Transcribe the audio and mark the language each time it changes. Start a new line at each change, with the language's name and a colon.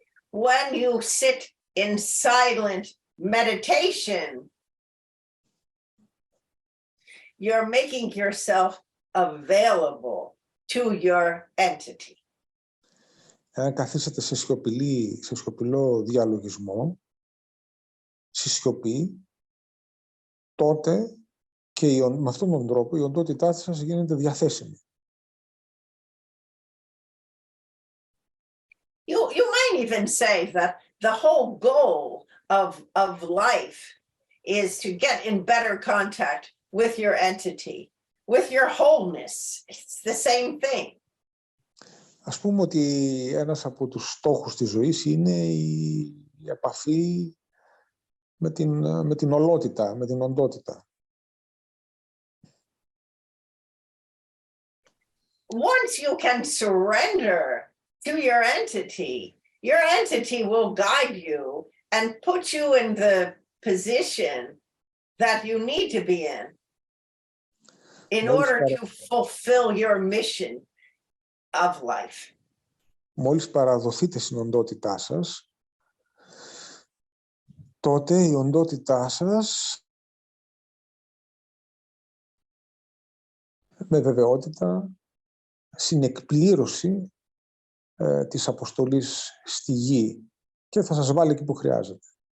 English: When you sit in silent meditation, you're making yourself available to your entity.
Greek: Αν καθίσετε σε σιωπηλό διαλογισμό, στη σιωπή, τότε και με αυτόν τον τρόπο η οντότητά σας γίνεται διαθέσιμη.
English: You might even say that the whole goal of life is to get in better contact with your entity, with your wholeness. It's the same thing.
Greek: Ας πούμε ότι ένας από τους στόχους της ζωής είναι η επαφή με την ολότητα, με την οντότητα.
English: Once you can surrender to your entity will guide you and put you in the position that you need to be in order to fulfill your mission of life.
Greek: Μόλις παραδοθείτε στην οντότητά σας, τότε η οντότητά σας με βεβαιότητα συνεκπλήρωση της αποστολής στη γη και θα σας βάλει εκεί που χρειάζεται.